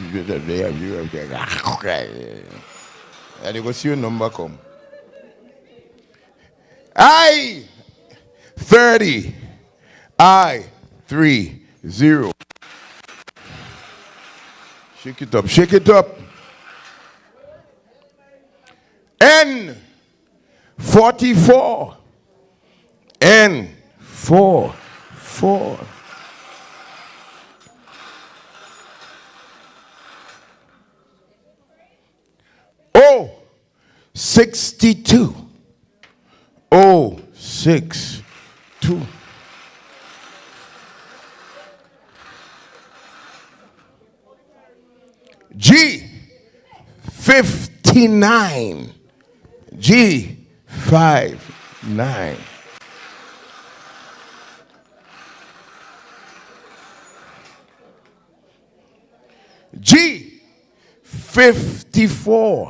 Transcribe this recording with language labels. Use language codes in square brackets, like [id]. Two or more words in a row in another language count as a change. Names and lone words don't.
[en] And you go see your number come. I, 30. I, 3, 0. Shake it up, shake it up. N, 44. N, 4, 4. O, 62. O, 6, 2. G, 59. G, 5, 9. G, 54.